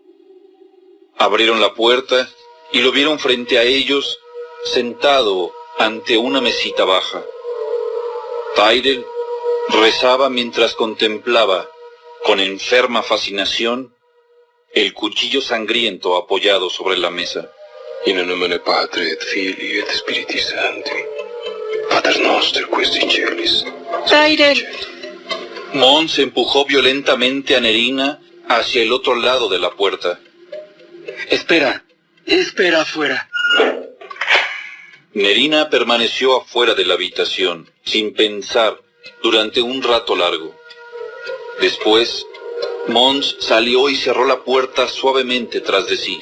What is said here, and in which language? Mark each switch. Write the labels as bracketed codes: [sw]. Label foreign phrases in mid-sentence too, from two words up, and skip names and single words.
[es] Abrieron la puerta y lo vieron frente a ellos, sentado ante una mesita baja. Tyrell Rezaba mientras contemplaba, con enferma fascinación, el cuchillo sangriento apoyado sobre la mesa. [la] In nomine Patri et Filii et Spiritus Sancti. Pater noster qui es in celis. [es] Tyrell. Mons empujó violentamente a Nerina hacia el otro lado de la puerta. Espera afuera. Nerina permaneció afuera de la habitación, sin pensar, durante un rato largo. Después, Mons salió y cerró la puerta suavemente tras de sí.